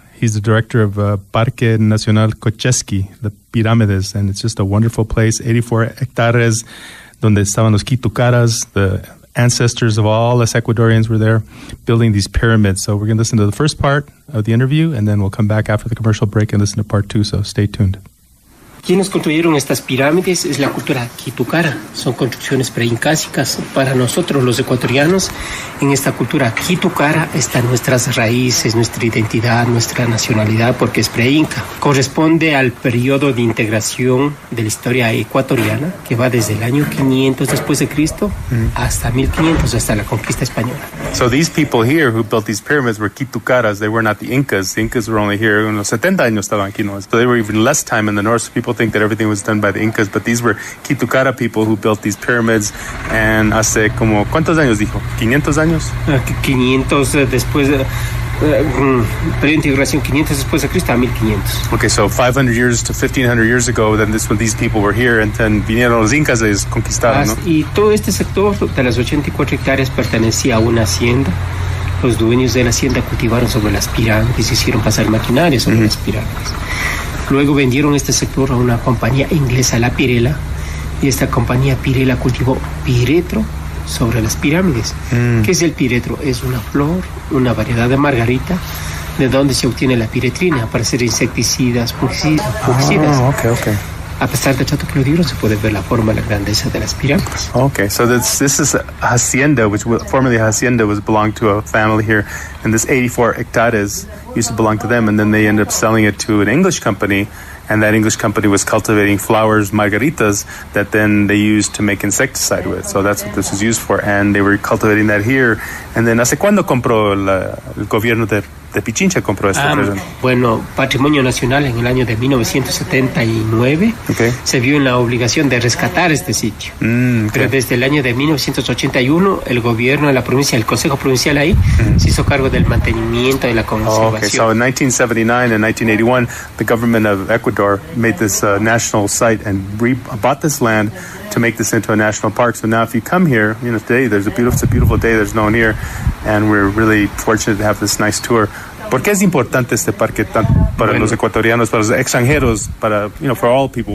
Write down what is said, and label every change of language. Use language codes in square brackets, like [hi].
[en] He's the director of Parque Nacional Cochasqui, the Pirámides, and it's just a wonderful place, 84 hectares, [es] donde estaban los Kitukaras, [en] the ancestors of all us Ecuadorians were there building these pyramids. So we're going to listen to the first part of the interview, and then we'll come back after the commercial break and listen to part 2, so stay tuned. [es] Quienes construyeron estas pirámides es la cultura Kitucara. Son construcciones preincásicas. Para nosotros, los ecuatorianos, en esta cultura Kitucara están nuestras raíces, nuestra identidad, nuestra nacionalidad, porque es preinca. Corresponde al periodo de integración de la historia ecuatoriana, que va desde el año 500 después de Cristo hasta 1500, hasta la conquista española. [en] So these people here who built these pyramids were Kitukaras. They were not the Incas. The Incas were only here. [es] Unos 70 años estaban aquí, ¿no? [en] So they were even less time in the north. So people think that everything was done by the Incas, but these were Kitucara people who built these pyramids. [es] And hace como, ¿cuántos años dijo? ¿500 años? 500 después de... periodo de integración 500 después de Cristo a 1500. [en] Okay, so 500 years to 1500 years ago, then this when these people were here, and then [es] vinieron los incas, les conquistaron, ¿no? Y todo este sector de las 84 hectáreas pertenecía a una hacienda. Los dueños de la hacienda cultivaron sobre las pirámides, hicieron pasar maquinaria sobre las pirámides. Luego vendieron este sector a una compañía inglesa, la Pirela, y esta compañía Pirela cultivó piretro sobre las pirámides. ¿Qué es el piretro? Es una flor, una variedad de margarita, de donde se obtiene la piretrina para hacer insecticidas, fungicidas. [en] Okay. [es] A pesar del trato que lo dieron, se puede ver la forma, la grandeza de las pirámides. [en] Okay, so this is a hacienda, which formerly a hacienda was belonged to a family here, and this 84 hectares used to belong to them, and then they ended up selling it to an English company, and that English company was cultivating flowers, margaritas, that then they used to make insecticide with. So that's what this was used for, and they were cultivating that here. [es] And then, ¿hace cuándo compró el gobierno de Pichincha compró esta empresa? Bueno, Patrimonio Nacional en el año de 1979 se vio en la obligación de rescatar este sitio. Pero desde el año de 1981 el gobierno de la provincia, el Consejo Provincial ahí, se hizo cargo del mantenimiento y la conservación. [en] So in 1979 and 1981 the government of Ecuador made this national site and bought this land to make this into a national park. So now if you come here, today it's a beautiful day, there's no one here, and we're really fortunate to have this nice tour. [es] ¿Por qué es importante este parque para los ecuatorianos, para los extranjeros, [en] for all people?